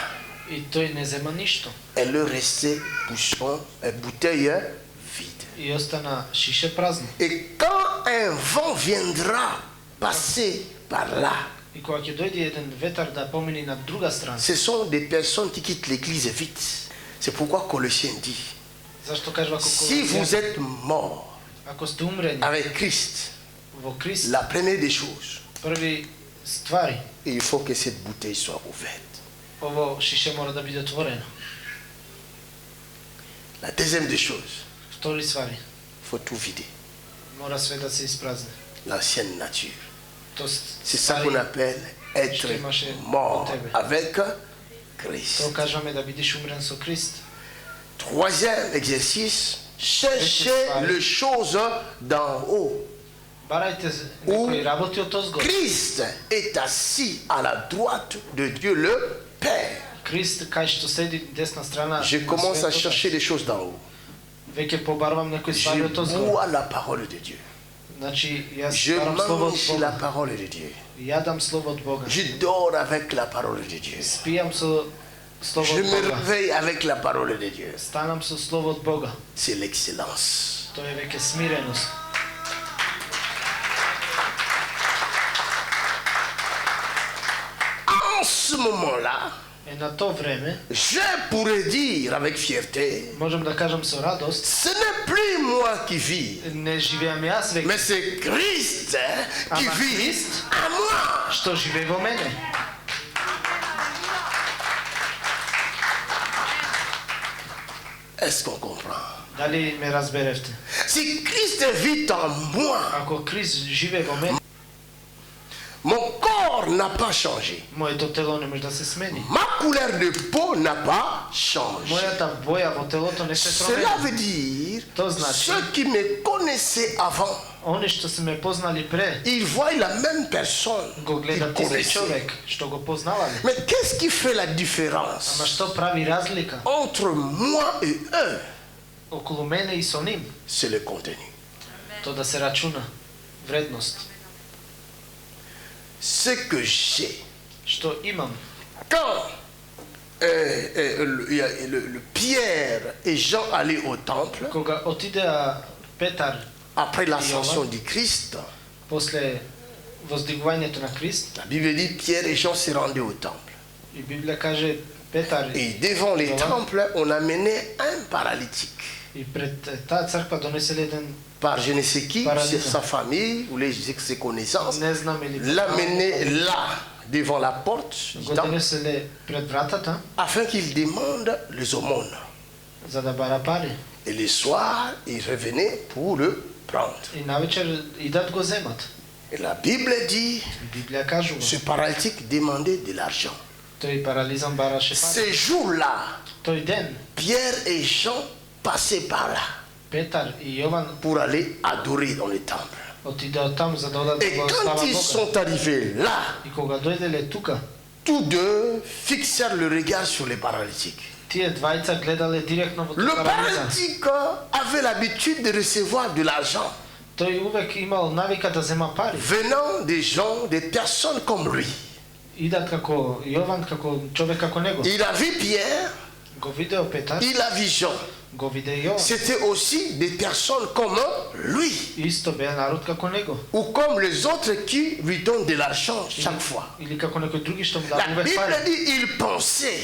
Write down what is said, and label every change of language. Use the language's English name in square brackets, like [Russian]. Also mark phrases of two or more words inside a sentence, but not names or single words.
[Macedonian] И тој не зема ништо. [French] Elle est restée bouchon, bouteille vide. [Macedonian] И остана шише празно. [French] Et quand un vent viendra passer par là, [Macedonian] И кога ќе дојде еден ветар да помини на друга страна, [French] ce sont des personnes qui quittent l'église vite. C'est pourquoi Colossiens dit, [Macedonian] зашто кажува [French] si vous êtes mort [Macedonian] ако сте умрени [French] avec Christ, [Macedonian] во Христ, [French] la première des choses, [Macedonian] први ствари, [French] il faut que cette bouteille soit ouverte. [Macedonian] ово шише мора да биде отворено. [French] La deuxième des choses, [Macedonian] Втори ствари, [French] il faut tout vider. [Macedonian] мора све да се испразни. [French] L'ancienne nature. [Macedonian] Тоест, [French] C'est ça qu'on appelle être mort avec Christ. [Macedonian] Тоа кажаме да бидеш умрен со Христ. [French] Troisième exercice, cherchez les choses d'en haut. [Macedonian] Барајте некои работи од озгор. [French] Christ est assis à la droite de Dieu le Père. [Macedonian] Христ кај што седи десна страна. [French] Je commence à chercher les choses d'en haut. [Macedonian] Веќе побарвам некои [French] Je [Macedonian] ствари од озгор. [French] bois la parole de Dieu. [Macedonian] Значи, јас [French] Je [Macedonian] барам слово од [French] mange la [Macedonian] Бога. [French] parole de Dieu. [Macedonian] Јадам слово од Бога. [French] Je dors avec la parole de Dieu. [Macedonian] Спијам со слово [French] Je [Macedonian] од [French] me [Macedonian] Бога. [French] réveille avec la parole de Dieu. [Macedonian] Станам со слово од Бога. [French] C'est l'excellence. [Macedonian] Тоа е веќе смиреност. [French] En ce moment-là, [Macedonian] Е на тоа време, [French] je pourrais dire avec fierté, [Macedonian] можам да кажам со радост, [French] ce n'est plus moi qui vis, [Macedonian] не живеам јас веќе, [French] mais c'est Christ qui [Macedonian] Ama [French] vit [Macedonian] Christ. [French] à moi. [Macedonian] што живее во мене. [French] Est-ce qu'on comprend? [Macedonian] Дали ме разберевте? [French] Si Christ vit en moi, [Macedonian] Ако Христ живее во мене, [French] mon corps n'a pas changé. [Macedonian] моето тело не може да се смени. [French] Ma couleur de peau n'a pas changé. [Macedonian] Мојата боја во телото не се [French] Cela [Macedonian] промени. [French] veut dire, [Serbian] To znači- [French] ceux qui me connaissaient avant, [Macedonian] Они што се ме познали пре, [French] ils voient la même personne [Macedonian] го [French] qu'ils [Macedonian] гледат ист [French] connaissaient. [Macedonian] човек, што го познавале. [French] Mais qu'est-ce qui fait la [Macedonian] Ама [French] différence [Macedonian] што прави разлика [French] entre moi et eux? [Macedonian] околу мене и со ним? [French] C'est le contenu. [Macedonian] То да се рачуна вредност. [French] Ce que j'ai. [Macedonian] Што имам. [French] Quand le Pierre et Jean allaient au temple, [Macedonian] Кога отидеа Петар [French] après l'ascension du Christ, [Macedonian] после воздигувањето на Христ, [French] la Bible dit Pierre et Jean se rendaient au temple. [Macedonian] и Библија каже Петар [French] Et devant les temples, on amenait un paralytique. [Macedonian] и пред таа црква донеселе еден, [French] Par je ne sais qui, Paralysé. sa famille ou ses connaissances, [Macedonian] не знам или [French] l'amener là, devant la porte du [Macedonian] Го [French] temple [Macedonian] донеселе пред вратата, [French] afin qu'il demande les aumônes. [Macedonian] за да бара пари. [French] Et le soir, il revenait pour le prendre. [Macedonian] И навечер идат го земат. [French] Et la Bible dit, [Macedonian] Библија кажува, [French] ce paralytique demandait de l'argent. [Macedonian] тој парализам бараше пари. [French] Ce jour-là, [Macedonian] Тој ден [French] Pierre et Jean passaient par là [Macedonian] Петар и Јован [French] pour aller adorer dans le temple. [Macedonian] отидеа таму за да одат да [French] Et [Macedonian] го [French] quand [Macedonian] слава [French] ils [Macedonian] Бога. [French] sont arrivés là, [Macedonian] И кога дојделе тука, [French] tous deux fixèrent le regard sur les paralytiques. [Macedonian] тие двајца гледале директно во [French] Le [Macedonian] тој парализа. [French] paralytique avait l'habitude de recevoir de l'argent [Macedonian] Тој увек имал навика да зема пари. [French] venant des gens, des personnes comme lui. [Macedonian] Идат како Јован, како човек како него. [French] Il a vu Pierre, [Macedonian] Го видео Петар, [French] il a vu Jean. [Macedonian] го виде Јован. [French] C'était aussi des personnes comme lui, [Macedonian] Исто беа народ како него. [French] ou comme les autres qui lui donnent de l'argent chaque fois. [Macedonian] Или како некои други што му [French] La [Macedonian] дадуве [French] Bible [Macedonian] пари. [French] dit il pensait